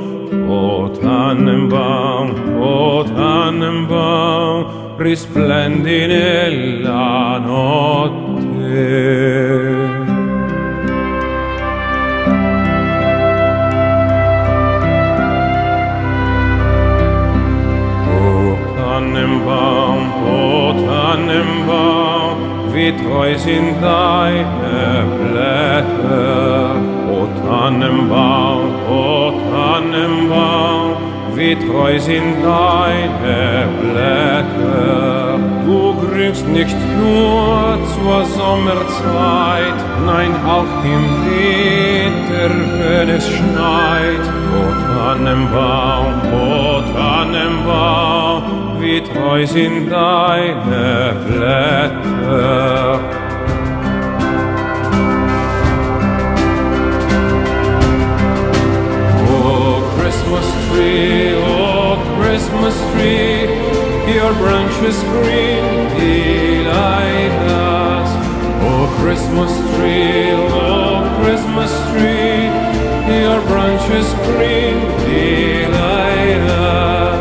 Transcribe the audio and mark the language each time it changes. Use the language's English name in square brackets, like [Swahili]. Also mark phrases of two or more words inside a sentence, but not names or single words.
[Italian] O Tannenbaum, risplendi nella notte. [German] O Tannenbaum, wie treu sind deine Blätter. O Tannenbaum, wie treu sind deine Blätter. Du grünst nicht nur zur Sommerzeit, nein auch im Winter, wenn es schneit. O Tannenbaum, wie treu sind deine Blätter. [English] Oh Christmas tree, your branches green delight us. Oh Christmas tree, your branches green delight us.